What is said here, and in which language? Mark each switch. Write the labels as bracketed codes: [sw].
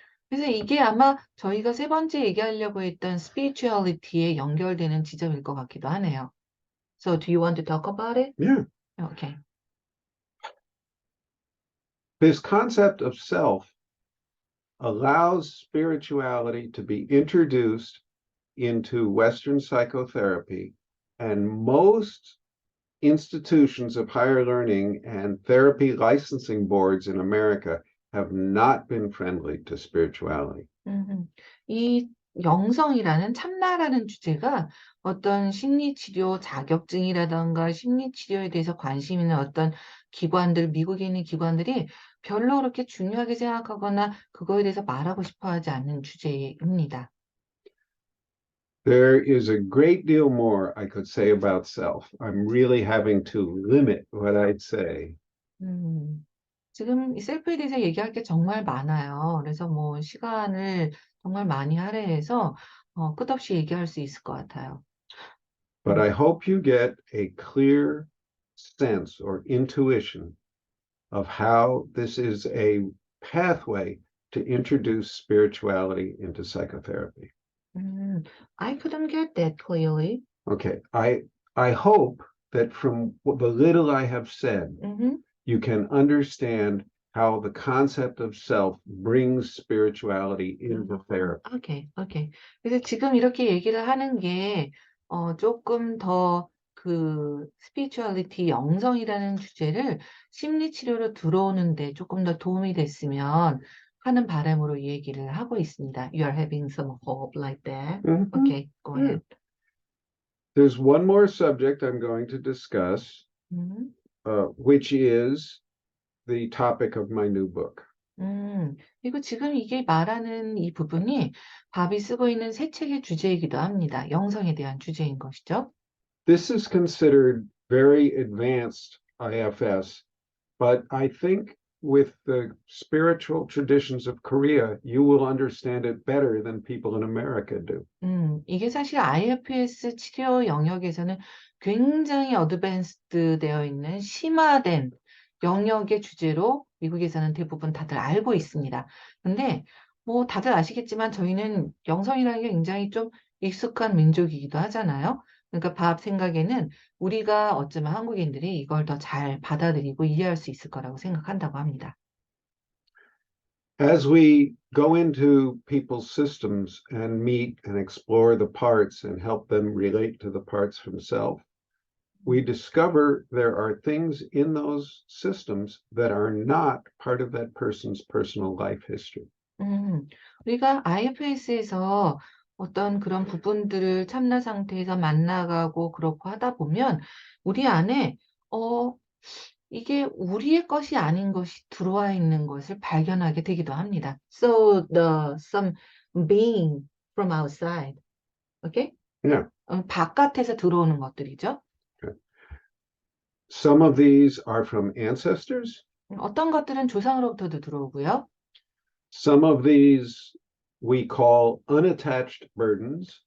[ko] 그래서 이게 아마 저희가 세 번째 얘기하려고 했던 spirituality에 연결되는 지점일 것 같기도 하네요. [en] So do you want to talk about it? Yeah. Okay. This concept of self allows spirituality to be introduced into Western psychotherapy, and most institutions of higher learning and therapy licensing boards in America have not been friendly to spirituality. [ko] 이 영성이라는 참나라는 주제가 어떤 심리치료 자격증이라던가 심리치료에 대해서 관심 있는 어떤 기관들, 미국에 있는 기관들이 별로 그렇게 중요하게 생각하거나 그거에 대해서 말하고 싶어 하지 않는 주제입니다. [en] There is a great deal more I could say about self. I'm really having to limit what I'd say. [ko] 음, 지금 이 셀프에 대해서 얘기할 게 정말 많아요. 그래서 뭐 시간을 정말 많이 할애해서 끝없이 얘기할 수 있을 것 같아요. [en] But I hope you get a clear sense or intuition of how this is a pathway to introduce spirituality into psychotherapy. I couldn't get that clearly. Okay, I hope that from the little I have said, 음, you can understand how the concept of self brings spirituality into therapy. 오케이, 오케이. [ko] 그래서 지금 이렇게 얘기를 하는 게, 조금 더 그, 스피리추얼리티, 영성이라는 주제를 심리치료로 들어오는데 조금 더 도움이 됐으면 하는 바람으로 이 얘기를 하고 있습니다. [en] You are having some hope like that. Mhm. Okay, go ahead. There's one more subject I'm going to discuss, 음, which is the topic of my new book. [ko] 그리고 지금 이게 말하는 이 부분이 밥이 쓰고 있는 새 책의 주제이기도 합니다. 영성에 대한 주제인 것이죠. [en] This is considered very advanced IFS, but I think with the spiritual traditions of Korea, you will understand it better than people in America do. [ko] 이게 사실 IFS 치료 영역에서는 굉장히 어드밴스드 되어 있는 심화된 영역의 주제로 미국에서는 대부분 다들 알고 있습니다. 근데 뭐 다들 아시겠지만 저희는 영성이라는 게 굉장히 좀 익숙한 민족이기도 하잖아요. 그러니까 밥 생각에는 우리가 어쩌면 한국인들이 이걸 더 잘 받아들이고 이해할 수 있을 거라고 생각한다고 합니다. [en] As we go into people's systems and meet and explore the parts and help them relate to the parts themselves, we discover there are things in those systems that are not part of that person's personal life history. [ko] 우리가 IFS에서 어떤 그런 부분들을 참나 상태에서 만나가고 그렇고 하다 보면 우리 안에 어, 이게 우리의 것이 아닌 것이 들어와 있는 것을 발견하게 되기도 합니다. [en] So some being from outside, okay? Yeah. [ko] 바깥에서 들어오는 것들이죠. [en] Some of these are from ancestors. [ko] 어떤 것들은 조상으로부터도 들어오고요. [en] Some of these we call unattached burdens.